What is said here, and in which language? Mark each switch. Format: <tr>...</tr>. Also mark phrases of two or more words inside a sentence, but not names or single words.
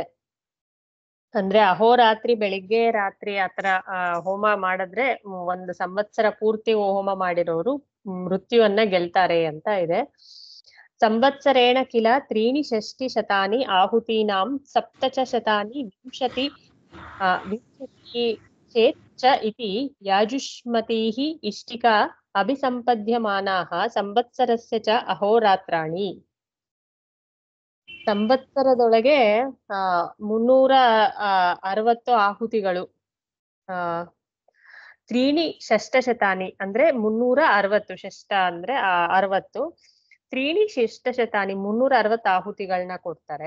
<kn>ಅಂದ್ರೆ ಅಹೋರಾತ್ರಿ ಬೆಳಿಗ್ಗೆ ರಾತ್ರಿ ಆತರ ಹೋಮ ಮಾಡಿದ್ರೆ 1 ಸಂವತ್ಸರ ಪೂರ್ತಿ ಹೋಮ ಮಾಡಿರೋರು ಮೃತ್ಯುವನ್ನ ಗೆಲ್ತಾರೆ ಅಂತ ಇದೆ.</kn> <sa>ಸಂವತ್ಸರೇಣ ಕಿಲ 3 ಶತಾನಿ ಆಹುತೀನಾಂ 7 ಶತಾನಿ 20 ಚೇತ್ ಚ ಇತಿ ಯಾಜುಷ್ಮತೀಃ ಇಷ್ಟಿಕಾ ಅಭಿಸಂಪದ್ಯಮಾನಾಃ ಸಂವತ್ಸರಸ್ಯ ಚ ಅಹೋರಾತ್ರಾಣಿ.</sa> <kn>ಸಂವತ್ಸರದೊಳಗೆ 360 ಆಹುತಿಗಳು, 3</kn> <sa>ಷಷ್ಟ ಶತಾನಿ</sa> <kn>ಅಂದ್ರೆ 360, ಷಷ್ಟ ಅಂದ್ರೆ 60, 3 ಶಿಷ್ಟಶತಾನಿ 360 ಆಹುತಿಗಳನ್ನ ಕೊಡ್ತಾರೆ.</kn>